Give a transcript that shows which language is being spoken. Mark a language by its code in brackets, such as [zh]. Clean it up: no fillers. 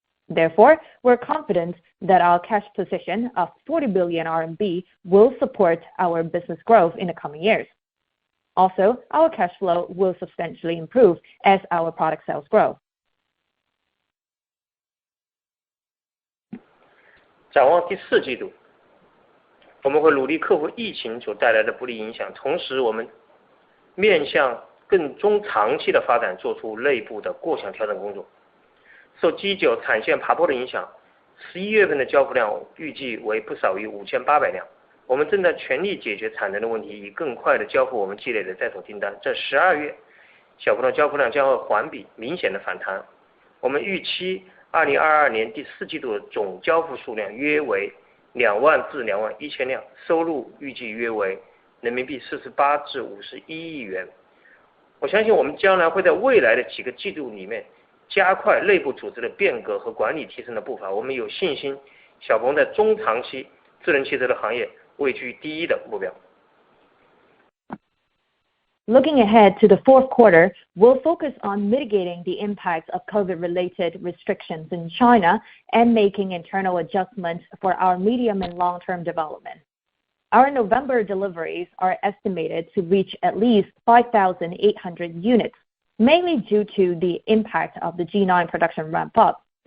[en] Therefore, we're confident that our cash position of 40 billion RMB will support our business growth in the coming years. Also, our cash flow will substantially improve as our product sales grow. [zh] 展望第4季度，我们会努力克服疫情所带来的不利影响，同时我们面向更中长期的发展做出内部的各项调整工作。受G9产线爬坡的影响，11月份的交付量预计为不少于5800辆。我们正在全力解决产能的问题，以更快的交付我们积累的在手订单。在12月，小鹏的交付量将会环比明显的反弹。我们预期2022年第4季度的总交付数量约为2万至2万1千辆，收入预计约为人民币48至51亿元。我相信我们将来会在未来的几个季度里面加快内部组织的变革和管理提升的步伐。我们有信心，小鹏在中长期智能汽车的行业位居第一的目标。 [en] Looking ahead to the fourth quarter, we'll focus on mitigating the impacts of COVID-related restrictions in China and making internal adjustments for our medium and long-term development. Our November deliveries are estimated to reach at least 5,800 units, mainly due to the impact of the G9 production ramp-up.